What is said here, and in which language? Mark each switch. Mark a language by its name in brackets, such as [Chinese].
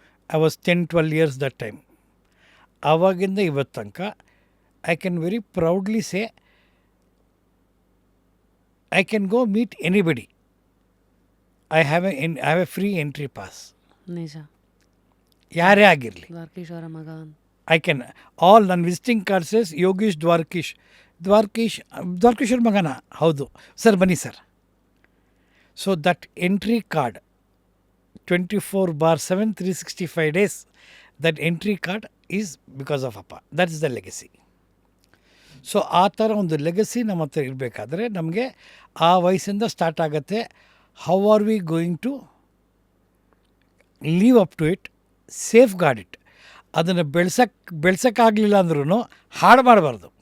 [English] I was 10-12 years that time. [Kannada] ಆವಾಗಿಂದ ಇವತ್ತು ತನಕ [English] I can very proudly say I can go meet anybody. I have a free entry pass. [Kannada] ನಿಜ, ಯಾರೇ ಆಗಿರಲಿ. ದ್ವಾರಕೀಶ್ ಅವರ ಮಗ [English] I can all ನನ್ನ visiting card says Yogish Dwarakish. [Kannada] ದ್ವಾರಕೀಶ್ವರ ಮಗನ? ಹೌದು ಸರ್, ಬನ್ನಿ sir. [English] So that entry card 24/7 365 days, that entry card is because of ಅಪ್ಪ. That is the legacy. [Kannada] So ಆ ಥರ ಒಂದು ಲೆಗಸಿ ನಮ್ಮ ಹತ್ರ ಇರಬೇಕಾದ್ರೆ ನಮಗೆ ಆ ವಯಸ್ಸಿಂದ ಸ್ಟಾರ್ಟ್ ಆಗುತ್ತೆ. [English] How are we going to live up to it, safeguard it. [Kannada] ಅದನ್ನು ಬೆಳ್ಸೋಕ್ಕಾಗಲಿಲ್ಲ ಅಂದ್ರೂ ಹಾಳು ಮಾಡಬಾರ್ದು.